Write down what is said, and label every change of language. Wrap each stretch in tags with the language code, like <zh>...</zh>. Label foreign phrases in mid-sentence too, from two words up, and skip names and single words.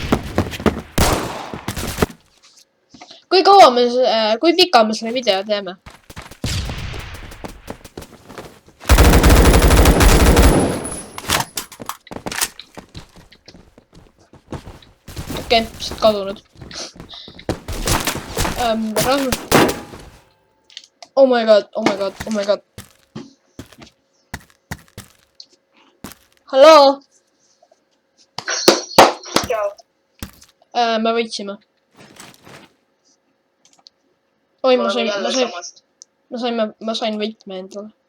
<et>Kui pika me selle video teeme? Okei, siit kadunud.</et> <en>Oh my god, oh my god, oh my god.</en> <et>Halloo? Me võitsime. Oi, ma sain võitme endale.</et>